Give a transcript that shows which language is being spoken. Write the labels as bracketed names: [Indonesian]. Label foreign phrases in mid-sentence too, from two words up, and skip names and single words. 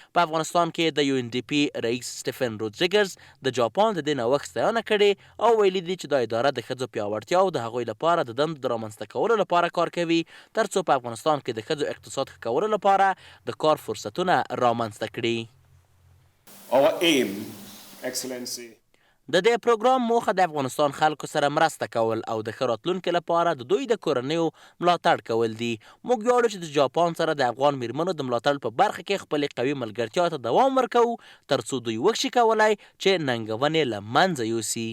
[Pashto] په افغانستان کې د UNDP رئیس سټیفن روډریګز د جاپان د دې نوښت ستاینه کړې او ویلي دي چې دا اداره د ښځو پیاوړتیا او د هغوی لپاره د دندو د رامنځته کولو لپاره کار کوي، ترڅو په افغانستان کې د ښځو اقتصاد ښه کولو لپاره د کار فرصتونه رامنځته کړي. [English] Our aim, Excellency, [Pashto] د دې پروګرام موخه د افغانستان خلکو سره مرسته کول او د ښه راتلونکي لپاره د دوی د کورنیو ملاتړ کول دي. موږ ویاړو چې د جاپان سره د افغان میرمنو د ملاتړ په برخه کې خپلې قوي ملګرتیا ته دوام ورکوو، ترڅو دوی وکشي کولای چې ننګونې له منځه یوسي.